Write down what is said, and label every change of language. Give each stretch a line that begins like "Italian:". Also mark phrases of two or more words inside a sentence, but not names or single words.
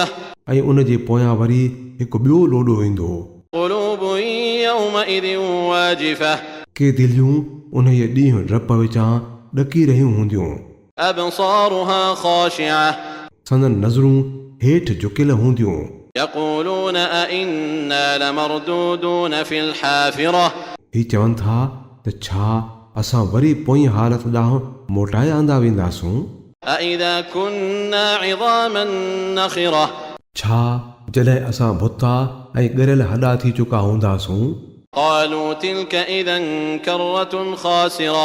Sindhi: ऐं उन जे पोयां वरी हिकु ॿियो लोॾो ईंदो।
Arabic: قلوب يومئذ واجفة,
Sindhi: के दिलियूं उन ॾींहुं डप विचां ॾकी रहियूं हूंदियूं।
Arabic: أبصارها خاشعة,
Sindhi: संदन नज़रूं हेठि झुकियल हूंदियूं।
Arabic: يقولون أئنا لمردودون في الحافرة,
Sindhi: ही चवनि था त छा असां वरी पोईं हालत ॾांहुं मोटाए आंदा वेंदासूं।
Arabic: أئذا كنا عظاما نخرة,
Sindhi: छा जॾहिं असां भुता ऐं ॻरियल हॾा थी चुका हूंदासूं।
Arabic: قالوا تلك إذا كرة خاسرة,